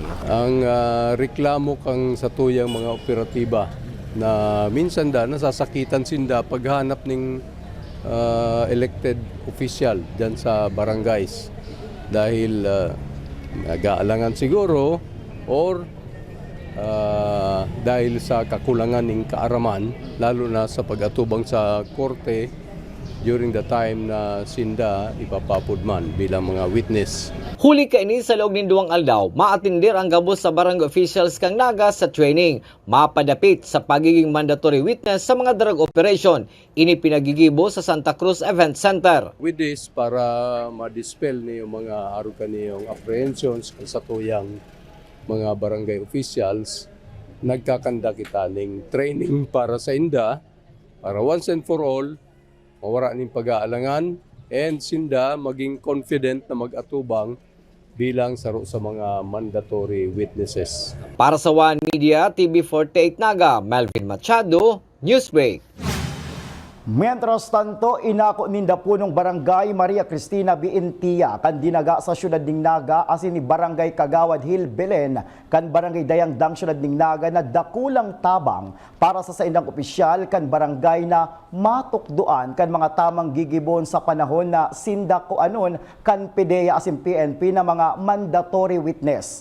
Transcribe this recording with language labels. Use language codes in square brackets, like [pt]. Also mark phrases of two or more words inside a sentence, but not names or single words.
[bik] Ang reklamo kang sa tuyang mga operatiba na minsan nasasakitan sinda paghanap ng elected official dyan sa barangays dahil nag-aalangan siguro or dahil sa kakulangan ng kaaraman lalo na sa pag-atubang sa korte [en] during the time [bik] na sinda ipapapudman bilang mga witness. Huli ka ini sa loob ng duwang aldaw, maatindir ang gabos sa barangay officials kang Naga sa training, mapadapit sa pagiging [en] mandatory witness [bik] sa mga [en] drug operation. [bik] Ini pinagigibo sa Santa Cruz Event Center. [en] With this, [bik] para ma-dispel niyo mga harukan niyong apprehensions sa tuyang mga barangay officials nagkakanda kita ng training para sa inda, para [en] once and for all, [bik] mawara ng pag-aalangan, and sinda maging confident na mag-atubang bilang saro sa mga [en] mandatory witnesses. [bik] Para sa One Media, TV48 Naga, Melvin Machado, Newsbreak. [es] Mientras tanto, [bik] inako ninda punong Barangay Maria Cristina Biintia kan dinaga sa syudad ning Naga asin ni Barangay Kagawad Hill Belen kan Barangay Dayangdang syudad ning Naga na dakulang tabang para sa saindang opisyal kan barangay na matukduan kan mga tamang gigibon sa panahon na sinda ko anon kan PDEA asin PNP na mga [en] mandatory witness.